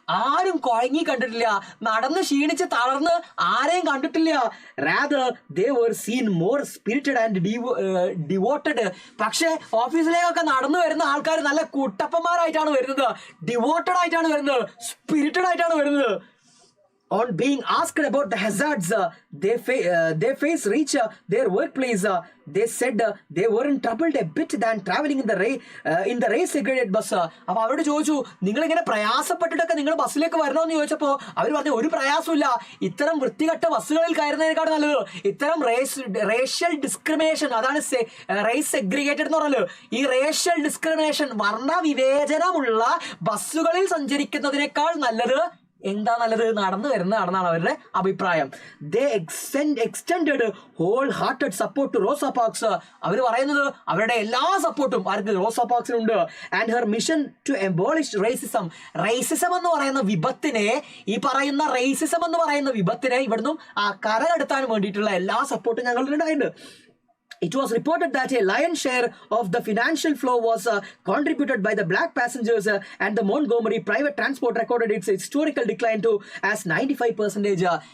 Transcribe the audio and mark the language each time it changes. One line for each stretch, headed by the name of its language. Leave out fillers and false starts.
Malayalam: ആരും കുഴങ്ങി കണ്ടിട്ടില്ല, നടന്ന് ക്ഷീണിച്ച് തളർന്ന് ആരെയും കണ്ടിട്ടില്ല.
English: Rather they were seen more spirited and devoted.
Malayalam: പക്ഷേ ഓഫീസിലേക്കൊക്കെ നടന്നു വരുന്ന ആൾക്കാർ നല്ല കുട്ടപ്പന്മാരായിട്ടാണ് വരുന്നത്, ഡിവോട്ടഡ് ആയിട്ടാണ് വരുന്നത്, സ്പിരിറ്റഡ് ആയിട്ടാണ് വരുന്നത്.
English: On being asked about the hazards they face reach their workplace, they said they weren't troubled a bit than traveling in the race segregated bus.
Malayalam: അപ്പോൾ അവരോട് ചോദിച്ചു, നിങ്ങൾ ഇങ്ങനെ പ്രയാസപ്പെട്ടിട്ടൊക്കെ നിങ്ങൾ ബസ്സിലേക്ക് വരണമെന്ന് ചോദിച്ചപ്പോൾ അവർ പറഞ്ഞു, ഒരു പ്രയാസമില്ല, ഇത്തരം വൃത്തികെട്ട ബസ്സുകളിൽ കയറുന്നതിനേക്കാൾ നല്ലത് ഇത്തരം റേഷ്യൽ ഡിസ്ക്രിമിനേഷൻ, അതാണ് റേസ് സെഗ്രിഗേറ്റഡ് എന്ന് പറഞ്ഞത്. ഈ റേഷ്യൽ ഡിസ്ക്രിമിനേഷൻ, വർണ്ണ വിവേചനമുള്ള ബസ്സുകളിൽ സഞ്ചരിക്കുന്നതിനേക്കാൾ നല്ലത് എന്താ, നല്ലത് നടന്നു വരുന്നതാണെന്നാണ് അവരുടെ അഭിപ്രായം.
English: They extended whole hearted support to Rosa Parks.
Malayalam: അവർ പറയുന്നത് അവരുടെ എല്ലാ സപ്പോർട്ടും ആർക്ക്, റോസ പാർക്സിനുണ്ട്.
English: And her mission to abolish racism.
Malayalam: Racism എന്ന് പറയുന്ന വിപത്തിനെ, ഈ പറയുന്ന റേസിസം എന്ന് പറയുന്ന വിപത്തിനെ ഇവിടുന്ന് കരകടത്താൻ വേണ്ടിയിട്ടുള്ള എല്ലാ സപ്പോർട്ടും ഞങ്ങളുടെ ഉണ്ടായിട്ടുണ്ട്.
English: It was reported that a lion's share of the financial flow was contributed by the black passengers and the Montgomery private transport recorded its historical decline to as 95%.